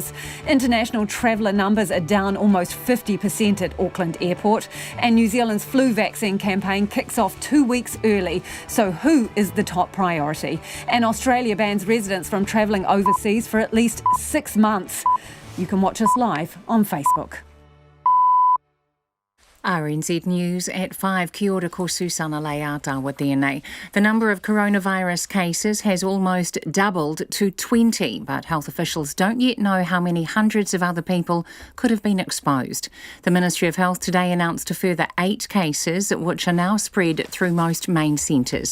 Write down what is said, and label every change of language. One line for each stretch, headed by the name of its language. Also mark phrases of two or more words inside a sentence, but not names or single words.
English: International traveller numbers are down almost 50% at Auckland Airport, and New Zealand's flu vaccine campaign kicks off 2 weeks early. So who is the top priority? And Australia bans residents from travelling overseas for at least 6 months. You can watch us live on Facebook. RNZ News at 5.
Māori: Kia ora ko Susana Leata
English: with DNA. The number of coronavirus cases has almost doubled to 20, but health officials don't yet know how many hundreds of other people could have been exposed. The Ministry of Health today announced a further 8 cases, which are now spread through most main centres.